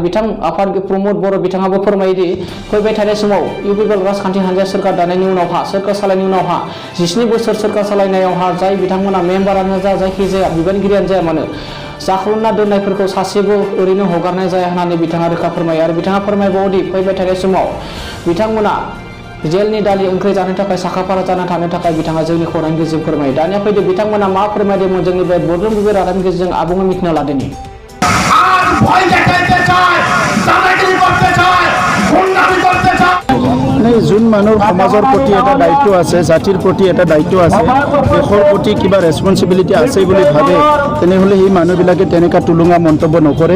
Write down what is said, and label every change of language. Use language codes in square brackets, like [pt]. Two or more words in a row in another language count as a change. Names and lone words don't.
[brx] आफादगिरि प्रमद बर' बिथाङाबो फोरमायोदि फैबाय थानाय समाव इउपिपिएल राजखान्थि हान्जाया सोरखार दानायनि उनावहा सोरखार सालायनायनि उनावहा 17 बोसोर सोरखार सालायनायावहा जाय बिथांमोना मेम्बारानो जा जायखिजाया बिबानगिरियानो जाया मानो जाख्ल'ना दोननायफोरखौ सासेबो ओरैनो हगारनाय जाया होननानै बिथाङा रोखा फोरमायो आरो बिथाङा फोरमायबावोदि फैबाय थानाय समाव बिथांमोना जेलनि दालि ओंख्रि जानो थाखाय साखाफारा जाना थानो थाखाय बिथाङा जोंनि खौरांनि गेजेरजों फोरमायो। दानिया फैदो बिथांमोना मा फोरमायदोंमोन जोंनि बे बड'लेण्ड बुब्लि रादाबनि गेजेरजों आबुङै मिथिना लादोनि। [as] যোন মানুহৰ সমাজৰ প্ৰতি এটা দায়িত্ব আছে, জাতিৰ প্ৰতি এটা দায়িত্ব আছে, দেশৰ প্ৰতি কিবা ৰেছপনচিবিলিটি আছে বুলি ভাবে তেনেহ'লে সেই মানুহবিলাকে তেনেকুৱা টুলুঙা মন্তব্য নকৰে।